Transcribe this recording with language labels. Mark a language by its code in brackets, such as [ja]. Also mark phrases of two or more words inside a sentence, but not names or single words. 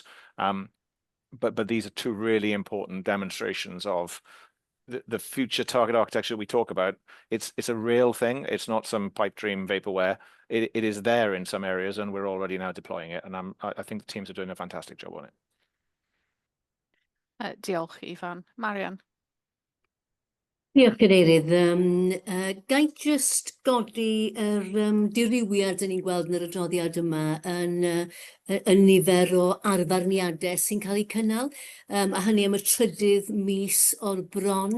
[en] But these are two really important demonstrations of the future target architecture we talk about. It's a real thing. It's not some pipe dream vaporware. It is there in some areas, and we're already now deploying it. And I think the teams are doing a fantastic job on it. [cy] Diolch, Ifan. Marian. Diolch, Cadeirydd. Gai just godi dirywiad yn ni'n gweld yn yr adroddiad yma yn nifer o arfarniadau sy'n cael eu cynnal, a hynny am y trydydd mis o'r bron.